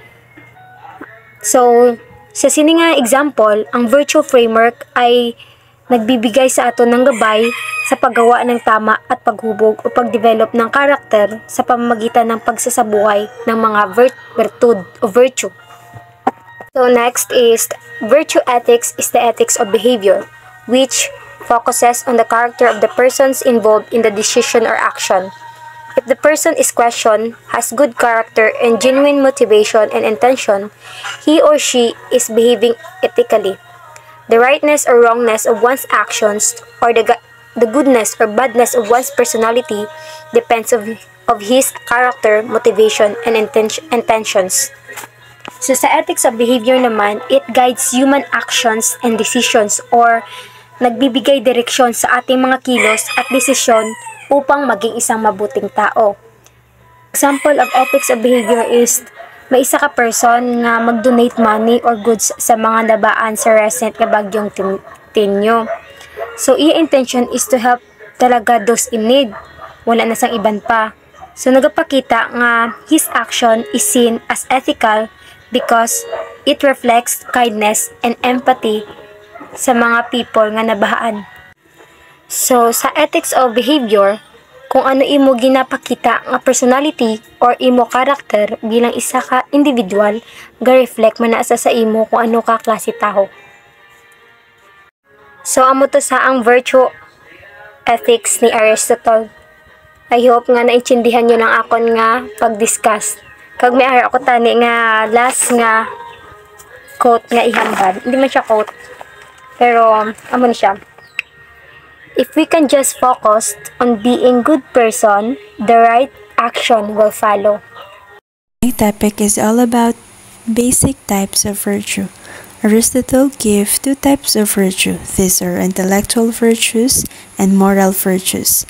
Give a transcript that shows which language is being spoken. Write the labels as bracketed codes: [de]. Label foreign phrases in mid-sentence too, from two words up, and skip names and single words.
[hil] So, sa sini nga [tl] example, ang [en] virtue framework [tl] ay nagbibigay sa ato ng gabay sa paggawa ng tama at paghubog o pagdevelop ng karakter sa pamamagitan ng pagsasabuhay ng mga virtud o virtue. [en] So next is virtue ethics is the ethics of behavior, which focuses on the character of the persons involved in the decision or action. If the person is questioned, has good character and genuine motivation and intention, he or she is behaving ethically. The rightness or wrongness of one's actions or the goodness or badness of one's personality depends of his character, motivation, and intentions. [tl] So sa [en] ethics of behavior [tl] naman, [en] it guides human actions and decisions or [tl] nagbibigay direksyon sa ating mga kilos at desisyon upang maging isang mabuting tao. [en] Example of ethics of behavior is [hil] may isa ka person nga mag-donate [en] money or goods [hil] sa mga nabaan sa recent nga bagyong Tinyo. [en] So, iya intention is to help talaga those in need. [hil] Wala na sang iban pa. So, nagapakita nga [en] his action is seen as ethical because it reflects kindness and empathy [hil] sa mga people nga nabahaan. [en] So, sa ethics of behavior, [hil] kung ano imo ginapakita nga personality or imo karakter bilang isa ka individual, ga-reflect man na sa imo kung ano ka klase tao. So, amo to sa ang [en] virtue ethics [hil] ni Aristotle. I hope nga naintindihan nyo ng akon nga pag-discuss. Kag may ara ako tani nga last nga quote nga ihambal. Hindi man siya quote. Pero, amo ni siya. [en] If we can just focus on being good person, the right action will follow. My topic is all about basic types of virtue. Aristotle gave two types of virtue. These are intellectual virtues and moral virtues.